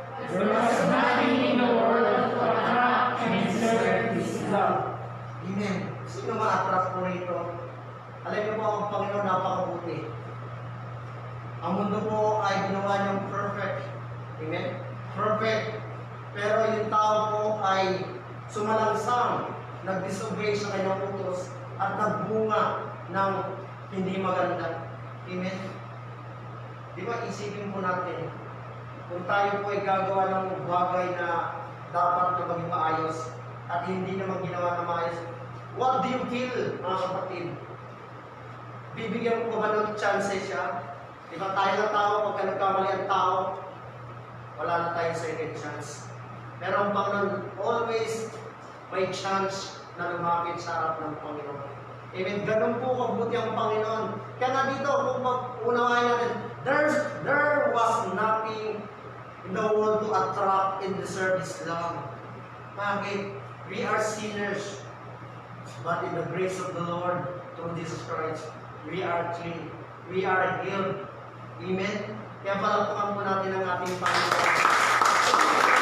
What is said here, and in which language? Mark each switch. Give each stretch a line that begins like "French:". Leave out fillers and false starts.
English: There was nothing in the world to attract and serve His love.
Filipino: Amen. Sino ma-attract po rito? Alam niyo po, ang Panginoon napakabuti. Ang mundo po ay ginawa niyang perfect. Amen? Perfect. Pero yung tao po ay sumalangsang, nag-disobey sa kanyang utos at nagbunga ng hindi maganda. Amen? Di ba, isipin po natin, kung tayo po ay gagawa ng bagay na dapat na maging maayos at hindi naman ginawa na maayos,
English: what do you feel,
Filipino: mga kapatid? Bibigyan mo ba ng chance siya? Di ba tayo na tao, pagka nagkamali ang tao, wala na tayong second chance. Pero ang Panginoon, always may chance na lumapit sa harap ng Panginoon. Amen. Ganun po kabuti ang Panginoon. Kaya nga dito, kung mag-unawain natin,
English: there was nothing in the world to attract and deserve His love.
Filipino: Bakit?
English: We are sinners. But in the grace of the Lord, through Jesus Christ, we are clean. We are healed. Amen?
Filipino: Kaya palakpakan po natin ang ating Panginoon.